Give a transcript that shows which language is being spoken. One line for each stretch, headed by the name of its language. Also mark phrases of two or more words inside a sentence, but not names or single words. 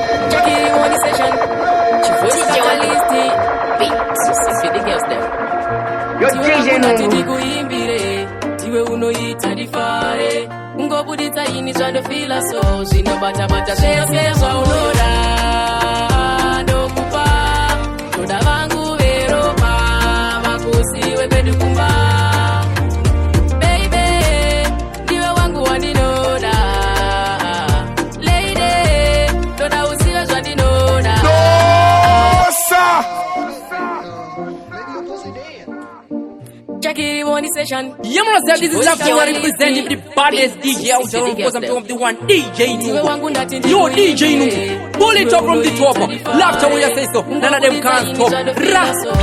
English: Jackie, one session. Chief Catalyst. Beats. You see the girls there. Yo, D J Nungu.
Shona: Ndikuimbire, iwe unoita ndifare. Ungobuditsa ini zvandofila so, zvinobata-bata zvese zvaunoda. Ndokupa, toda vangu veropa, vakusiwe pedu kumba. Baby, ndiwe wangu wandinoda. Lady, toda uzive zvandinoda. Dosa!
English: Jackie, one session. Yeah, man, this is Jackie, we are representing the baddest D J out there, of course, I'm talking of the one, D J Nungu. Yo, D J Nungu, pull it up from the top. Laughter when you say so, none of them can't stop. Ra!